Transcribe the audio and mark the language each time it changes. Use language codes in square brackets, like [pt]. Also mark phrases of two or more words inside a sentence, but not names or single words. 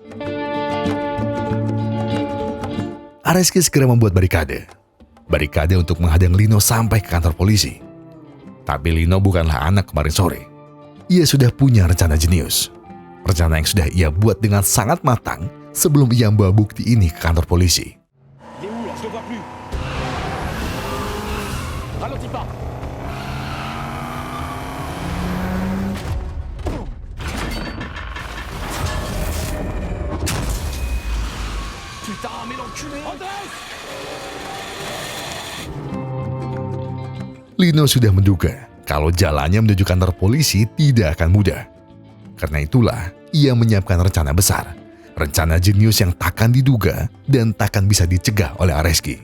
[id] Areski segera membuat barikade. Barikade untuk menghadang Lino sampai ke kantor polisi. Tapi Lino bukanlah anak kemarin sore. Ia sudah punya rencana jenius. Rencana yang sudah ia buat dengan sangat matang sebelum ia membawa bukti ini ke kantor polisi. [fr] Il est où là? Je le vois plus. Ralentis pas. Putain, mais l'enculé! Andrés! [id] Lino sudah menduga kalau jalannya menuju kantor polisi tidak akan mudah. Karena itulah ia menyiapkan rencana besar. Rencana jenius yang takkan diduga dan takkan bisa dicegah oleh Areski.